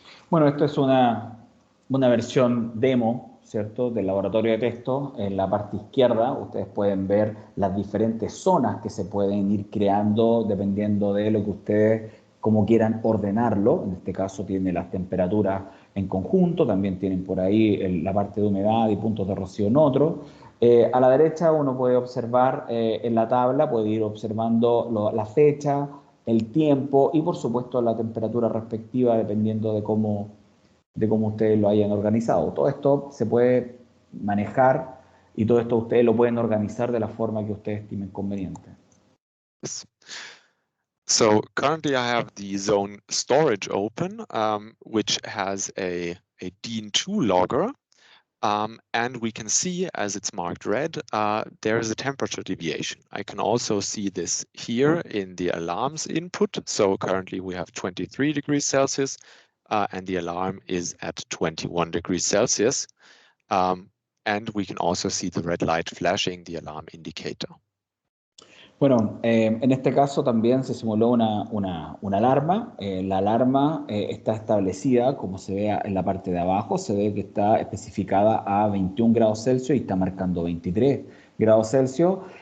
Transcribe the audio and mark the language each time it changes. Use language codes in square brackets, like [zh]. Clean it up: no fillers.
[es] Bueno, esto es una versión demo, ¿cierto?, del laboratorio de Testo. En la parte izquierda ustedes pueden ver las diferentes zonas que se pueden ir creando dependiendo de lo que ustedes, como quieran ordenarlo. En este caso tiene las temperaturas en conjunto, también tienen por ahí la parte de humedad y puntos de rocío en otro. A la derecha uno puede observar en la tabla, puede ir observando la fecha, el tiempo y por supuesto la temperatura respectiva dependiendo de cómo ustedes lo hayan organizado. Todo esto se puede manejar y todo esto ustedes lo pueden organizar de la forma que ustedes estimen conveniente. [en] So currently I have the zone storage open, which has a DIN2 logger. And we can see, as it's marked red, there is a temperature deviation. I can also see this here in the alarms input. So currently we have 23 degrees Celsius and the alarm is at 21 degrees Celsius. And we can also see the red light flashing the alarm indicator. [es] Bueno, en este caso también se simuló una alarma. La alarma está establecida, como se ve en la parte de abajo, se ve que está especificada a 21 grados Celsius y está marcando 23 grados Celsius.